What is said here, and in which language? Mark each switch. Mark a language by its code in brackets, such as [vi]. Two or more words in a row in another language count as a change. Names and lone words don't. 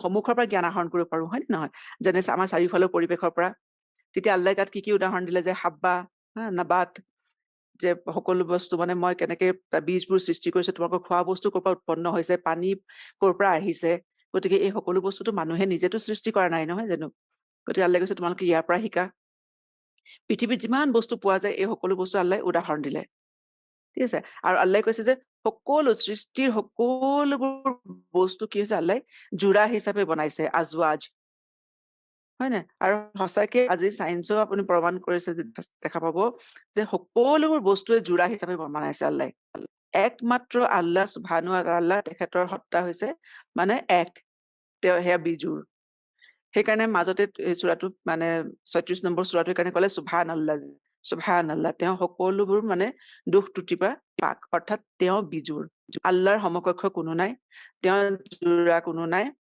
[as] সন্মুখৰ পৰা জ্ঞান আহৰণ কৰিব পাৰো হয় নহয় যেনে আমাৰ চাৰিওফালৰ পৰিবেশৰ পৰা তেতিয়া আল্লাহে তাত কি উদাহৰণ দিলে যে [ar] حبا نباتا [as] যে সকলো বস্তু মানে মই কেনেকৈ বীজবোৰ সৃষ্টি কৰিছো তোমালোকৰ খোৱা বস্তু ক'ৰ পৰা উৎপন্ন হৈছে পানী ক'ৰ পৰা আহিছে গতিকে এই সকলো বস্তুটো মানুহে নিজেতো সৃষ্টি কৰা নাই নহয় জানো গতিকে আল্লাহে কৈছে তোমালোকে ইয়াৰ পৰা শিকা পৃথিৱীত যিমান বস্তু পোৱা যায় এই সকলো বস্তু আল্লাহে উদাহৰণ দিলে ঠিক আছে আৰু আল্লাহে কৈছে যে সকলো সৃষ্টিৰ সকলোবোৰ বস্তু কি হৈছে আল্লাহ জোৰা হিচাপে বনাইছে আজৱাজ হয় না আৰু সঁচাকে আজি সায়েন্সও আপুনি প্ৰমাণ কৰিছে দেখা পাব যে সকলোবোৰ বস্তুৱে জোৰা হিচাপে বনাইছে আল্লাহ একমাত্ৰ [ar] الله سبحانه وتعالى [as] তেখেতৰ সত্তা হৈছে মানে এক তেওঁ হেয়া বিজুৰ সেইকাৰণে মাজতে এই সূৰাটো মানে 36 নম্বৰ সূৰাটোৰ কাৰণে ক'লে সুবহানাল্লাহ তেওঁ সকলোবোৰ মানে দুখ ত্ৰুটিৰ পাক অৰ্থাৎ তেওঁ বিজুৰ আল্লাহৰ সমকক্ষ কোনো নাই তেওঁ জোৰা কোনো নাই